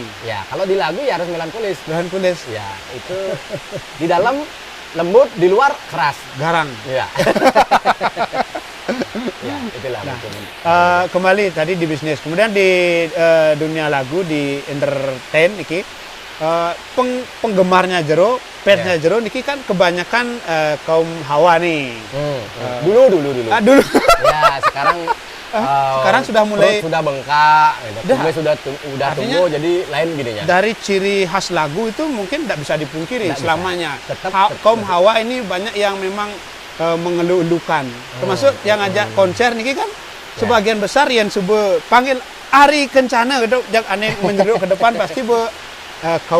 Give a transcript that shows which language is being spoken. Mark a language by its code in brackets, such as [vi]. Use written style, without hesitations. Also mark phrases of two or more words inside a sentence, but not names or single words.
[id] Ya, kalau di lagu ya harus melankolis. melankolis, Ya, itu di dalam lembut, di luar keras. garang. Ya. Ya, itulah Nah, mungkin. kembali tadi di bisnis, kemudian di dunia lagu, di entertain iki, penggemarnya Jero, fansnya Jero niki kan kebanyakan kaum hawa nih. Dulu. Dulu Ya, sekarang sekarang sudah mulai- perut sudah bengkak, Dah. kumis sudah Artinya- tumbuh, jadi lain gininya. dari ciri khas lagu itu mungkin tidak bisa dipungkiri Nggak bisa. selamanya. Tetap- Kaum hawa ini banyak yang memang mengeluh-elukan, termasuk yang ajak konser niki kan sebagian besar yang subuh panggil Ari Kencana gitu, jak aneh menjeruk ke depan pasti kaum